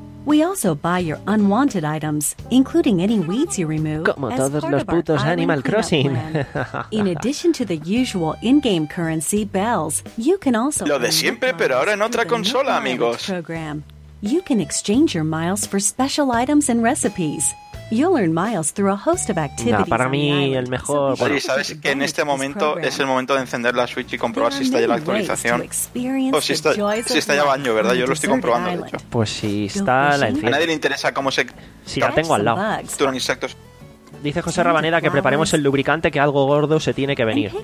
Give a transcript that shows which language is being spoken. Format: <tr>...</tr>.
<en>We also buy your unwanted items, including any weeds you remove.</en> <es>Como todos los putos Animal Crossing.</es> <en>In addition to the usual in-game currency bells, you can also</en> <es>lo de siempre, pero ahora en otra consola, amigos.</es> <en>You can exchange your miles for special items and recipes. You'll earn miles through a host of activities.</en> <es>Nah, para mí el mejor. Sí, bueno, sabes que en este momento es el momento de encender la Switch y comprobar si está ya la actualización. O si está ya baño, ¿verdad? Yo lo estoy comprobando, de hecho. Pues si está la encima. A nadie le interesa cómo se. Si la tengo al lado. Turan insectos. Dice José Rabaneda que preparemos el lubricante, que algo gordo se tiene que venir.</es>